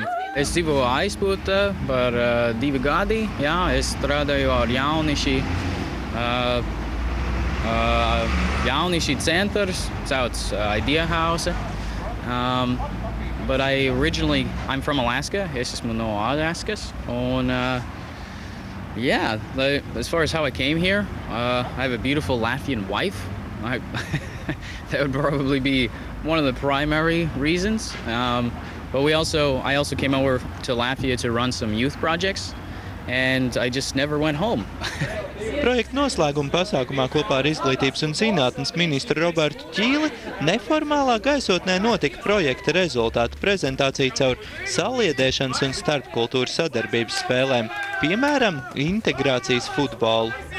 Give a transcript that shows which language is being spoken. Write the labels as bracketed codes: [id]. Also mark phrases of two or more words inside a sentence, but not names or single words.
[lv] Es dzīvoju aizpūtā par 2 gadi. Jā, es strādāju ar jaunieši. Jaunieši centrs, sauc Idea House. [en] But I'm from Alaska. [lv] Es esmu no Alaskas. [en] And yeah, as far as how I came here, I have a beautiful Latvian wife. That would probably be one of the primary reasons. But I also came over to Latvia to run some youth projects, and I just never went home. [lv] Projekta noslēguma pasākumā kopā ar Izglītības un zinātnes ministru Robertu Ķīli neformālā gaisotnē notika projekta rezultātu prezentācija caur saliedēšanas un starpkultūras sadarbības spēlēm, piemēram, integrācijas futbolu.